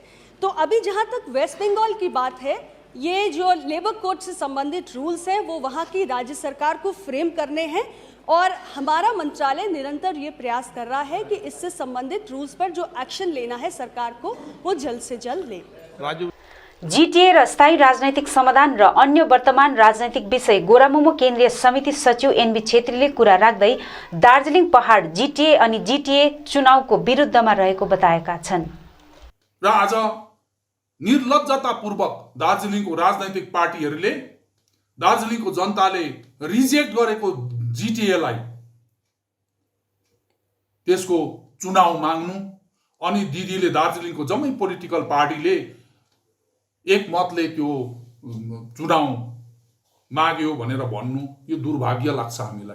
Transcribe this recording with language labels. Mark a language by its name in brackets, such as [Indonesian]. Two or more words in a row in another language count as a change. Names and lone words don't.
[Hindi] तो अभी जहाँ तक वेस्ट बंगाल की बात है, ये जो [English] labour code [Hindi] से संबंधित रूल्स हैं वो वहाँ की राज्य सरकार को फ्रेम करने हैं और हमारा मंत्रालय निरंतर ये प्रयास कर रहा है कि इससे संबंधित रूल्स पर जो एक्शन लेना है सरकार को, वो जल्द से जल्द ले। [Nepali] जीटीए र स्थायी राजनैतिक समाधान र अन्य वर्तमान राजनैतिक विषय गोरामुमो केन्द्रीय समिति सचिव एनबी छेत्रीले कुरा राख्दै दार्जिलिङ पहाड जीटीए अनि जीटीए चुनावको विरुद्धमा रहेको बताएका छन्। र आज निर्लज्जतापूर्वक दार्जिलिङको राजनैतिक पार्टीहरूले दार्जिलिङको जनताले रिजेक्ट गरेको जीटीएलाई त्यसको चुनाव माग्नु अनि दिदीले दार्जिलिङको जम्मै [English] political partyले [Nepali] एक मतले त्यो चुनाव माग्यो भनेर भन्नु, यो दुर्भाग्य लाग्छ हामीलाई।